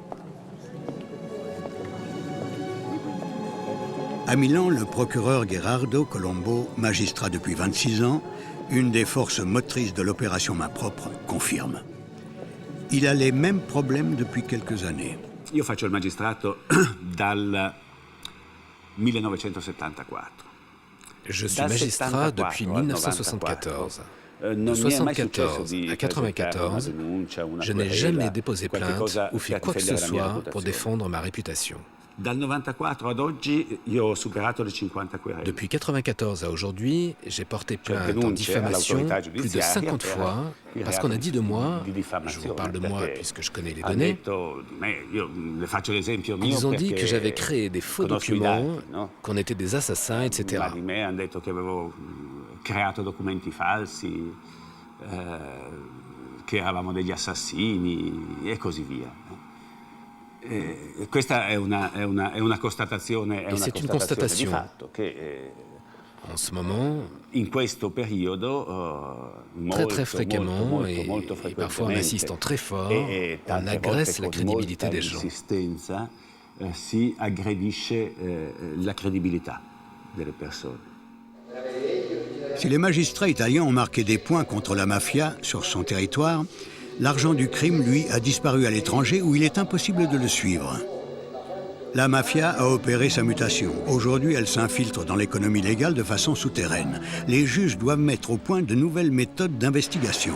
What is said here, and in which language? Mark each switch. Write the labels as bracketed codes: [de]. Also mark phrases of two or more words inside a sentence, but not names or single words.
[fr] À Milan, le procureur Gherardo Colombo, magistrat depuis 26 ans, une des forces motrices de l'opération Main Propre, confirme. Il a les mêmes problèmes depuis quelques années. [it] Io faccio il magistrato dal 1974. [fr] Je suis magistrat depuis 1974. De 1974 à 1994, je n'ai jamais déposé plainte ou fait quoi que ce soit pour défendre ma réputation. Depuis 1994 à aujourd'hui, j'ai porté plainte en diffamation plus de 50 fois parce qu'on a dit de moi, je vous parle de moi puisque je connais les données, ils ont dit que j'avais créé des faux documents, qu'on était des assassins, etc. [it] Creato documenti falsi, che eravamo degli assassini e così via. Questa è una constatazione, di fatto che [fr] en ce moment, [it] in questo periodo, [fr] très fréquemment et parfois en insistant très fort, on agresse la crédibilité des gens. [it] Si aggredisce la credibilità delle persone. [fr] Si les magistrats italiens ont marqué des points contre la mafia sur son territoire, l'argent du crime, lui, a disparu à l'étranger où il est impossible de le suivre. La mafia a opéré sa mutation. Aujourd'hui, elle s'infiltre dans l'économie légale de façon souterraine. Les juges doivent mettre au point de nouvelles méthodes d'investigation.